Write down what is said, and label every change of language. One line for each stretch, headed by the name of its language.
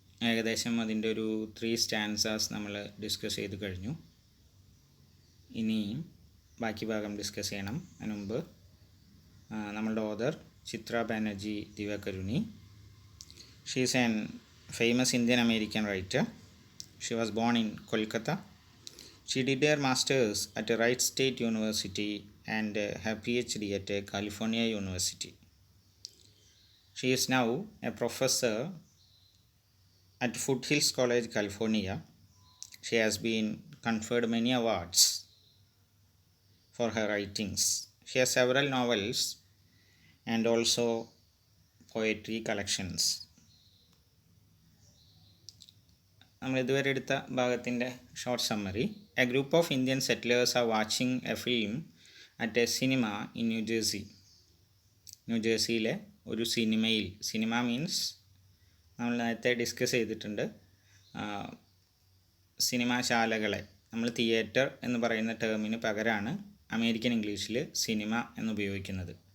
Malayalam: ഏകദേശം അതിൻ്റെ ഒരു 3 സ്റ്റാൻസാസ് നമ്മൾ ഡിസ്കസ് ചെയ്ത് കഴിഞ്ഞു. ഇനി ബാക്കി ഭാഗം ഡിസ്കസ് ചെയ്യണം. അതിന് മുമ്പ് നമ്മളുടെ author Chithra Banerjee Divakaruni.
English: She is an famous Indian American writer. She was born in Kolkata. She did her masters at Wright State University and her PhD at California University. She is now a professor at Foothills College, California. She has been conferred many awards for her writings. She has several novels and also poetry collections.
Malayalam: നമ്മൾ ഇതുവരെ എടുത്ത ഭാഗത്തിൻ്റെ
English: Short summary. A group of Indian settlers are watching a film at a cinema in New Jersey.
Malayalam: ന്യൂജേഴ്സിയിലെ ഒരു സിനിമയിൽ, cinema means നമ്മൾ നേരത്തെ discuss ചെയ്തിട്ടുണ്ട്, സിനിമാശാലകളെ നമ്മൾ theatre എന്ന് പറയുന്ന ടേമിന് പകരമാണ് അമേരിക്കൻ ഇംഗ്ലീഷിൽ സിനിമ എന്ന് ഉപയോഗിക്കുന്നത്.